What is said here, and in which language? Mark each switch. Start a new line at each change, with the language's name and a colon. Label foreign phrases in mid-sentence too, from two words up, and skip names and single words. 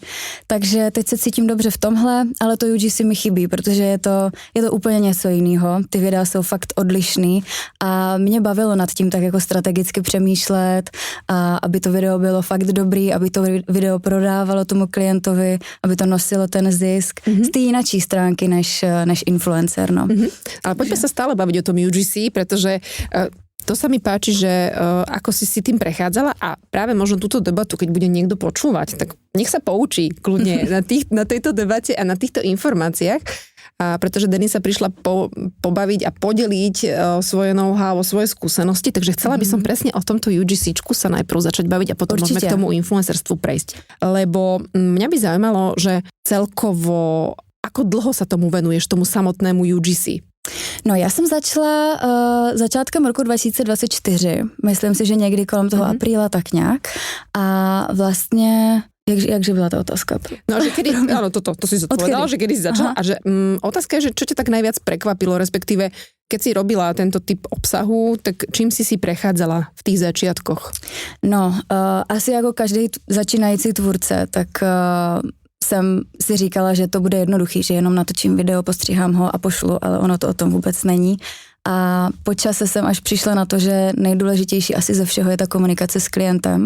Czech: Takže teď se cítím dobře v tomhle, ale to UGC mi chybí, protože je to úplně něco jiného. Ty videa jsou fakt odlišný a mě bavilo nad tím tak jako strategicky přemýšlet, a aby to video bylo fakt dobrý, aby to video prodávalo tomu klientovi, aby to nosilo ten zisk z té jinačí stránky než influencer. No.
Slovak: Ale poďme sa stále baviť o tom UGC, pretože to sa mi páči, že ako si tým prechádzala a práve možno túto debatu, keď bude niekto počúvať, tak nech sa poučí kľudne na tejto debate a na týchto informáciách, pretože Denisa prišla pobaviť a podeliť svoje know-how, svoje skúsenosti, takže chcela by som presne o tomto UGCčku sa najprv začať baviť a potom môžeme k tomu influencerstvu prejsť. Lebo mňa by zaujímalo, že celkovo ako dlho sa tomu venuješ, tomu samotnému UGC?
Czech: No já jsem začala začátkem roku 2024, myslím si, že někdy kolem toho apríla tak nějak a vlastně, jakže byla ta otázka?
Slovak: No, že kedy, áno, to si zodpovedala, že kedy si začala a že otázka je, že čo ťa tak najviac prekvapilo, respektíve keď si robila tento typ obsahu, tak čím si prechádzala v tých začiatkoch?
Czech: No, asi jako každý začínající tvůrce, tak jsem si říkala, že to bude jednoduchý, že jenom natočím video, postříhám ho a pošlu, ale ono to o tom vůbec není. A po čase jsem až přišla na to, že nejdůležitější asi ze všeho je ta komunikace s klientem.